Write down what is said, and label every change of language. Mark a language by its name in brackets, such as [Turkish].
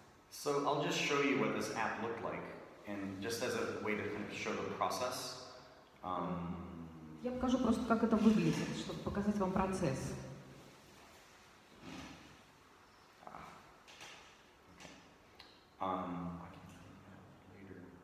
[English] So I'll just show you what this app looked like, and just as a way to kind of show the process. [Russian] Я покажу просто, как это выглядит, чтобы показать вам процесс. [English] I can tell you that later.